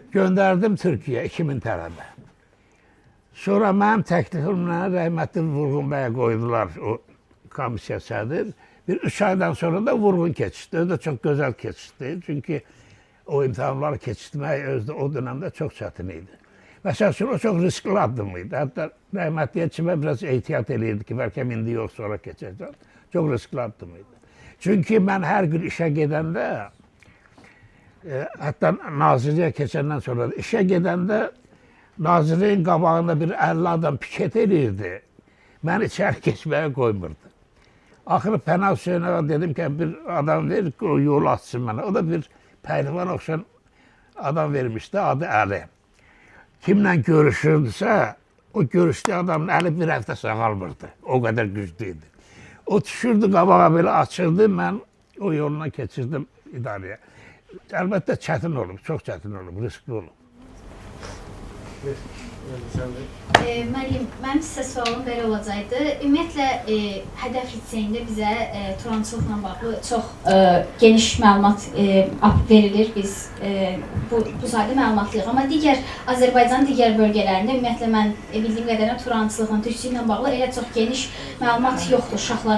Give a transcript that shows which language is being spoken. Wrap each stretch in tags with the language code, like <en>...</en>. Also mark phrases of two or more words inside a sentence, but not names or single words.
<az>Göndərdim Türkiyəyə 2000 tələbə. Sonra mənim təklifimlə rəhmətli Vurğun bəyə qoydular o komissiya sədr. Bir 3 aydan sonra da Vurğun keçdi. O da çox gözəl keçdi. Çünki o imtahanları keçirtmək özü</az> <tr>o dönemde çok</tr> <az>çətin idi. Mesela üçün o çok riskli addımıydı. Hatta rəhmətliyə kimə biraz ehtiyat eləyirdi ki, bəlkə indi yox sonra keçəcək. Çok riskli addımıydı.</az> <tr>Çünkü ben her gün işe gidende, hatta</tr> <az>Nazirliyə keçəndən sonra</az> <tr>işe gidende</tr> <az>Nazirliyin qabağında bir 50 adam piket eləyirdi.</az> <tr>Beni içeri geçmeye koymurdu.</tr> <az>Axırı Pənah Hüseynova dedim ki bir adam verir ki o yol açsın bana. O da bir pəhlivan oxşayan adam vermişti adı Ali.</az> <tr>Kimle görüşürdüsə o görüştüğü adamın eli bir hafta sağalmırdı. O kadar güçlüydü. O düşürdü qabağa böyle açırdı ben o yoluna geçirdim idareye.</tr> <az>Elbette çətin olub, çok çətin olub, riskli olub. Məryəm, mənim sizə sualım belə olacaqdı. Ümumiyyətlə, hədəf liseyində bizə turançılıqla bağlı çox geniş məlumat verilir. Biz bu sayda məlumatlıyıq. Amma Azərbaycanın digər bölgələrində, ümumiyyətlə, mən bildiyim qədərilə turançılıqla, türkçülüklə bağlı elə çox geniş məlumat yoxdur uşaqların.</az>